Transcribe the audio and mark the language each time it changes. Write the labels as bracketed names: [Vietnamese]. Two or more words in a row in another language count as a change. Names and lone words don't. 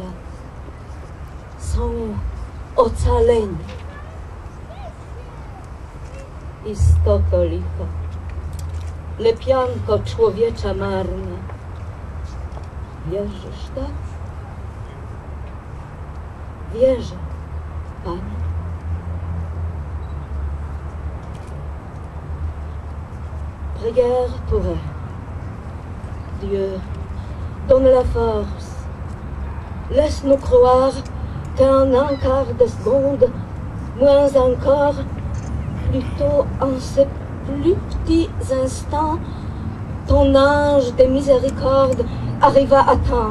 [Polish] Są ocaleni. Istoko licha, lepianko człowiecza marna. Wierzysz, tak? Wierzę, Panie. [French] Prière pour eux. Dieu, donne la force. Laisse-nous croire qu'en un quart de seconde, moins encore, plutôt en ces plus petits instants, ton ange de miséricorde arriva à temps.